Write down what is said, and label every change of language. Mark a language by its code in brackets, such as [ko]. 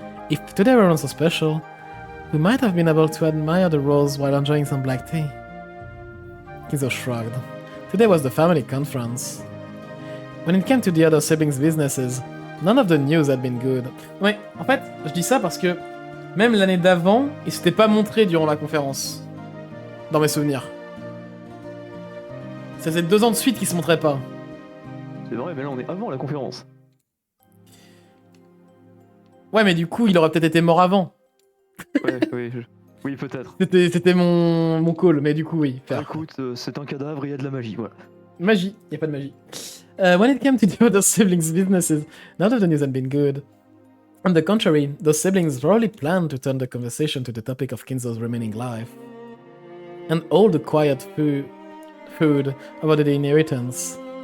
[en] If today weren't so special, we might have been able to admire the rose while enjoying some black tea. Kizo shrugged. Today was the family conference. When it came to the other siblings' businesses, none of the news had been good. [fr] Ouais, en fait, je dis ça parce que même l'année d'avant, il s'était pas montré durant la conférence. Dans mes souvenirs. Ça faisait 2 ans de suite qu'il se montrait pas. C'est vrai, mais là on est avant la conférence. Ouais, mais du coup, il aurait peut-être été mort avant. Ouais, oui, peut-être. C'était mon call, mais du coup, oui. Faire. Écoute, c'est un cadavre et il y a de la magie, voilà. Magie, y a pas de magie. [en] When it came to the other siblings' businesses, none of the news had been good. On the contrary, those siblings thoroughly planned to turn the conversation to the topic of Kinzo's remaining life. And all the quiet food about the inheritance.